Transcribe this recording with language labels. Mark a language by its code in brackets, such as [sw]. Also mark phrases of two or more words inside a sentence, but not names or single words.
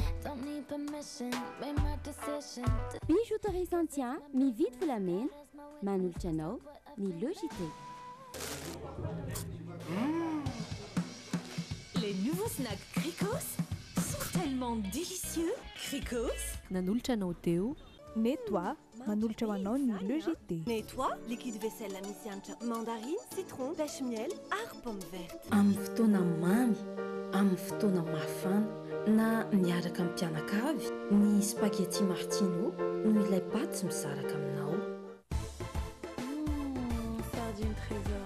[mg] Bijouterie Santia, mividy volamena, manolotra anao ny LEJT. [fr] Les nouveaux snacks Cricos sont tellement délicieux. Cricos. [mg] Nanolotra anao teo. Nettoie, manolotra ho anao ny LEJT. Nettoie, [fr] liquide vaisselle [mg] misy hanitra [fr] mandarine, citron, pêche miel [mg] ary [fr] pomme verte. [mg] Amin'ny fotoana mamy, amin'ny fotoana mafana na miaraka amin'ny mpianakavy, ny spaghetti martino no ilay paty misaraka aminao. Sardine trésor.